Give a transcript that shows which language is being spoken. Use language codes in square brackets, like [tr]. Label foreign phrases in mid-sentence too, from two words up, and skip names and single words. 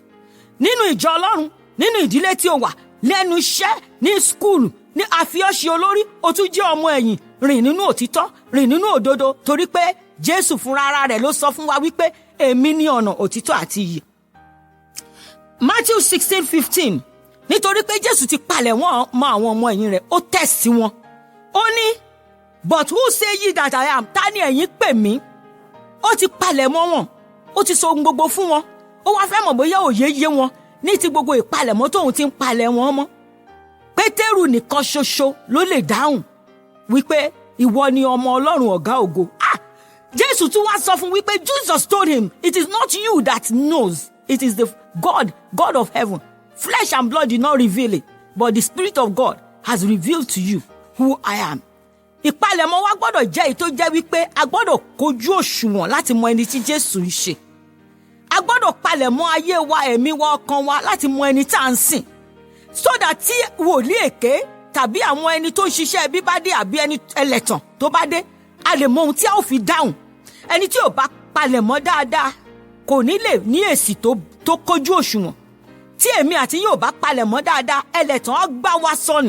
[yo] Nínú ìjọ Ọlọ́run, nínú ìdílé tí ó wà, lẹ́nu iṣẹ́, ní skúùlù, ní àfiọ́ṣe olórí, ó tún jẹ́ ọmọ ẹ̀yìn, rìn nínú òtítọ́, rìn nínú òdodo, torí pé Jésù fúnra ara rẹ̀ ló sọ fún wa wípé èmi ni ọ̀nà, òtítọ́ àti ìyè. Matthew 16:15, nítorí pé Jésù ti palẹ̀ wọ́n mọ́ àwọn ọmọ ẹ̀yìn rẹ̀, ó tẹ̀sí wọn. Ó ní, [en] but who say ye that I am? [yo] Ta ni ẹ̀yin pè mí? Ó ti palẹ̀ mọ́ wọn, ó ti sọ ohun gbogbo fún wọn. Ó wá fẹ́ mọ̀ bóyá òye yé wọn ní ti gbogbo ìpalẹ̀mọ́ tóun ti ń palẹ̀ wọn mọ́. Pétérù nìkan ṣoṣo ló lè dáhùn wípé ìwọ ni ọmọ Ọlọ́run ọ̀gá ògo. Jésù tún wá sọ fún wípé [en] Jesus told him, it is not you that knows, it is the God of heaven. Flesh and blood did not reveal it, but the Spirit of God has revealed to you who I am. [yo] Ìpalẹ̀mọ́ wa gbọ́dọ̀ jẹ́ èyí tó jẹ́ wípé a gbọ́dọ̀ kojú òṣùwọ̀n láti mọ ẹni tí Jésù ń ṣe. A gbọ́dọ̀ palẹ̀mọ́ ayé wa, ẹ̀mí wa, ọkàn wa láti mọ ẹni tá à ń sìn. [en] So that [yo] tí wòlíì èké tàbí àwọn ẹni tó ń ṣiṣẹ́ bí bá dé àbí ẹni ẹlẹ́tàn tó bá dé, a lè mọ ohun tí a ó fi dáhùn. Ẹni tí ò bá palẹ̀mọ́ dáadáa kò ní lè ní èsì tó kójú òṣùwọ̀n. Tí èmi àti yóò bá palẹ̀mọ́ dáadáa, ẹlẹ́tàn á gbá wa sọnù.